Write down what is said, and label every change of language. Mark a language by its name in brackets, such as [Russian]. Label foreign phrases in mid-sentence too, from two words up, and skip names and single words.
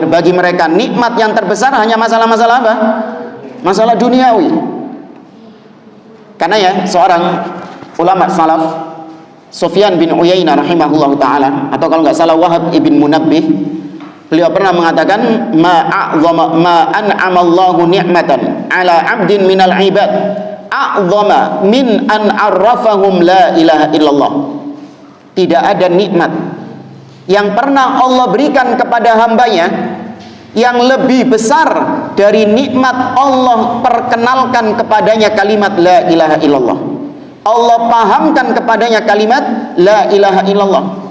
[Indonesian] Bagi mereka nikmat yang terbesar hanya masalah-masalah apa? Masalah duniawi. Karena ya, seorang ulama salaf, Sufyan bin Uyainah [Arabic] رحمه الله تعالى, [Indonesian] atau kalau nggak salah Wahab ibn Munabbih, beliau pernah mengatakan, [Arabic] ما أنعم الله نعمة على عبد من العباد أعظم من أن عرفهم لا إله إلا الله. [Indonesian] Tidak ada nikmat yang pernah Allah berikan kepada hambanya yang lebih besar dari nikmat Allah perkenalkan kepadanya kalimat [Arabic] لا إله إلا الله. [Indonesian] Allah pahamkan kepadanya kalimat [Arabic] لا إله إلا الله.